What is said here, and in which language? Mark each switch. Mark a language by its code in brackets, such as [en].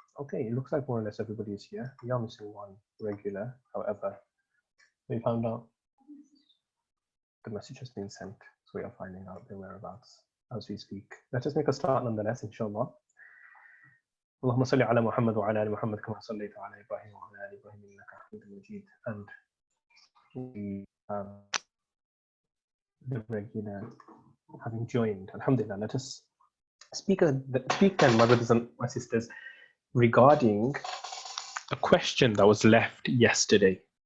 [en] Okay, it looks like more or less everybody is here. We are missing one regular, however. We found out the message has been sent, so we are finding out their whereabouts as we speak. Let us make a start nonetheless, inshallah. [ar] اللهم صل على محمد وعلى آل محمد كما صليت على إبراهيم وعلى آل إبراهيم إنك حميد مجيد. [en] And we the regular having joined, alhamdulillah, let us speak then, my brothers and my sisters, regarding a question that was left yesterday.